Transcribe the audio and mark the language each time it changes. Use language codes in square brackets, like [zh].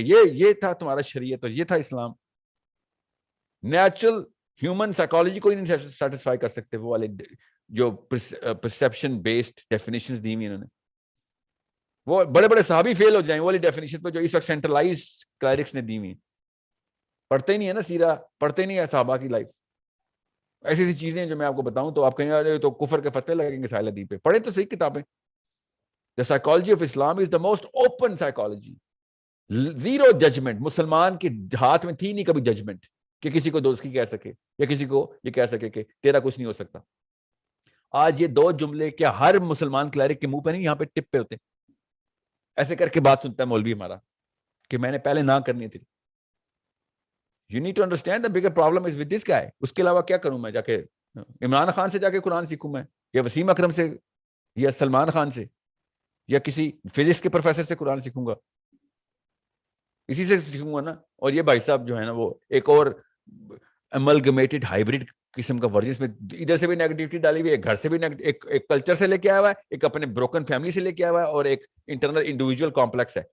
[ur] یہ تھا تمہارا شریعت اور یہ تھا اسلام. نیچرل ہیومن سائیکالوجی کو ہی نہیں سیٹسفائی کر سکتے وہ والے جو پرسیپشن بیسڈ ڈیفینیشنز دی ہوئی انہوں نے. وہ بڑے بڑے صحابی فیل ہو جائیں وہ والی ڈیفینیشن پہ جو اس وقت سینٹرلائز کلائرکس نے دی ہوئی. پڑھتے ہی نہیں ہے نا سیرہ، پڑھتے ہی نہیں ہے صحابہ کی لائف. ایسی ایسی چیزیں جو میں آپ کو بتاؤں تو آپ کہیں ارے تو کفر کے فتوے لگیں گے ساحل ادیب پہ. پڑھیں تو صحیح کتابیں. [en] The psychology of Islam is the most open psychology. [ur] Zero judgment. مسلمان کے ہاتھ میں تھی نہیں کبھی ججمنٹ کہ کسی کو دوست کی کہہ سکے یا کسی کو یہ کہہ سکے کہ تیرا کچھ نہیں ہو سکتا. آج یہ 2 جملے کیا ہر مسلمان کلریک کے منہ پہ نہیں، یہاں پہ ٹپ پہ ہوتے ایسے کر کے بات سنتا ہے مولوی ہمارا کہ میں نے پہلے نہ کرنی تھی. [en] You need to understand the bigger problem is with this guy. [ur] اس کے علاوہ کیا کروں میں؟ جا کے عمران خان سے جا کے قرآن سیکھوں میں، یا وسیم اکرم سے، یا سلمان خان سے، یا کسی فزکس کے پروفیسر سے قرآن سیکھوں گا؟ اسی سے سیکھوں گا نا. اور یہ بھائی صاحب جو ہے نا وہ ایک اور املگمیٹڈ ہائیبرڈ قسم کا ورزش میں ادھر سے بھی نیگیٹیوٹی ڈالی ہوئی ہے، گھر سے بھی ایک کلچر سے لے کے آیا ہوا ہے، ایک اپنے بروکن فیملی سے لے کے آیا ہوا ہے، اور ایک انٹرنل انڈیویجول کمپلیکس ہے.